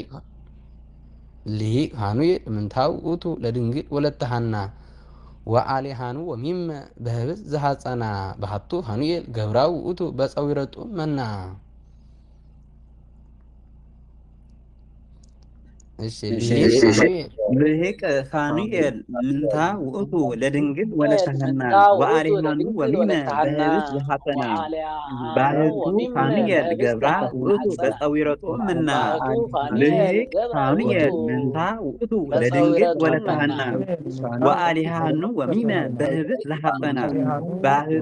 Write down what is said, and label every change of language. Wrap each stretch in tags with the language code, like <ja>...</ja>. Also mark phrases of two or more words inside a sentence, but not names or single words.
<gez>ሊቅ ፋኑኤል ምንታው ውእቱ ለድንግል ወለተ ሐና ወአሊሃኑ ወሚመ በህብስ ዘሐፀና ባህቱ ፋኑኤል ገብራው ውእቱ በፀዊረጡ መና እሺ ልሂቅ ፋኑኤል ምንታ ውእቱ ለድንግል ወለተ ሐና ወአሊሃኑ ወሚመ በህብስ ዘሐፀና ባህቱ ፋኑኤል ገብራ ውእቱ በፀዊረጡ መና ልሂቅ ፋኑኤል ምንታ ውእቱ ለድንግል ወለተ ሐና ወአሊሃኑ ወሚመ በህብስ ዘሐፀና ባህቱ</gez>